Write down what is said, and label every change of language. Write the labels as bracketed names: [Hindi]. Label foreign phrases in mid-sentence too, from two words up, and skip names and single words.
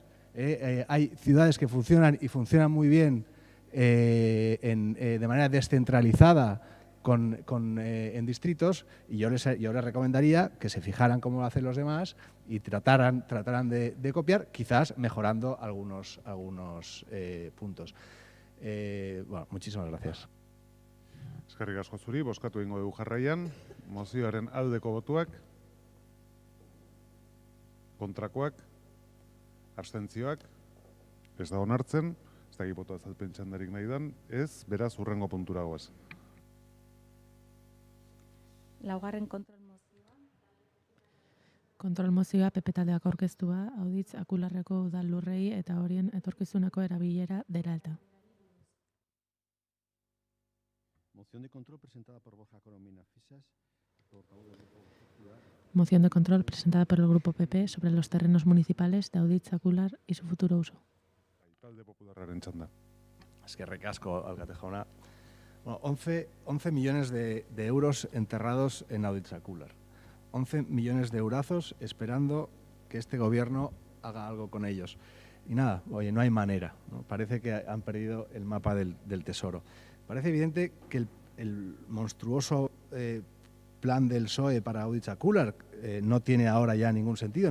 [Spanish] Hay ciudades que funcionan y funcionan muy bien de manera descentralizada en distritos, y yo les recomendaría que se fijaran cómo lo hacen los demás y trataran de copiar, quizás mejorando algunos puntos. Bueno, muchísimas gracias. [Basque] Eskerrik asko zuri, bozkatu egingo dugu jarraian. Mozioaren aldeko botuak, kontrakoak, abstentzioak, ez da onartzen, ez da boto azalpen txandarik nahi dan, ez, beraz, hurrengo puntura goaz. Laugarren kontrol mozioa. Kontrol mozioa PP taldeak aurkeztua, Auditz Akularreko udal lurrei eta horien etorkizuneko erabilera dela eta. [Spanish] Moción de control presentada por Borja Corominas Fisas, portavoz del Grupo Popular. Moción de control presentada por el Grupo PP sobre los terrenos municipales de Auditz Akular y su futuro uso. [Basque] Talde popularraren txanda. Eskerrik asko, alkate jauna. [Spanish] Bueno, 11 millones de euros enterrados en Auditz Akular. 11 millones de eurazos esperando que este gobierno haga algo con ellos. Y nada, oye, no hay manera, ¿no? Parece que han perdido el mapa del tesoro. Parece evidente que el monstruoso plan del PSOE para Auditz Akular no tiene ahora ya ningún sentido.